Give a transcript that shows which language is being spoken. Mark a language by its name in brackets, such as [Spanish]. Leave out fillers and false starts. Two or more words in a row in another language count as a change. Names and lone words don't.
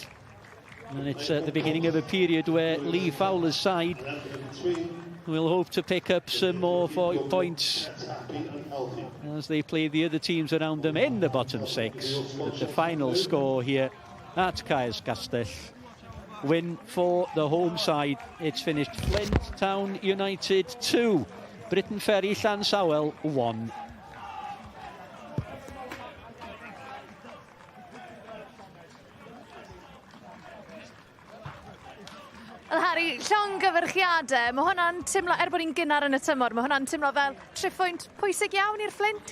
[English] And it's at the beginning of a period where Lee Fowler's side will hope to pick up some more points as they play the other teams around them in the bottom 6. But the final score here at Caer Castell, win for the home side. It's finished Flint Town United 2, Briton Ferry Llansawel 1. [Welsh] Wel Harry, llongyfarchiadau, mae hwnna'n timlo, bod ni'n gynnar yn y tymor, mae hwnna'n timlo fel 3 pwynt pwysig iawn i'r Flint?